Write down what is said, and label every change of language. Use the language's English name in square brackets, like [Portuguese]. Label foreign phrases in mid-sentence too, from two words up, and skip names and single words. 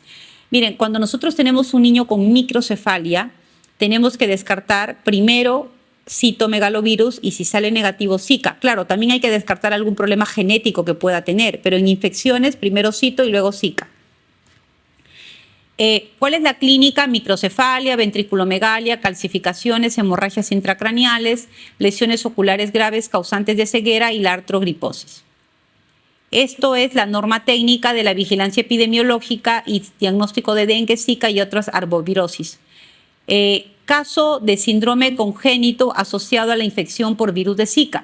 [Spanish] Miren, cuando nosotros tenemos un niño con microcefalia, tenemos que descartar primero citomegalovirus y si sale negativo Zika. Claro, también hay que descartar algún problema genético que pueda tener, pero en infecciones primero cito y luego Zika. ¿Cuál es la clínica? Microcefalia, ventriculomegalia, calcificaciones, hemorragias intracraneales, lesiones oculares graves causantes de ceguera y la artrogriposis. Esto es la norma técnica de la vigilancia epidemiológica y diagnóstico de dengue, Zika y otras arbovirosis. Caso de síndrome congénito asociado a la infección por virus de Zika.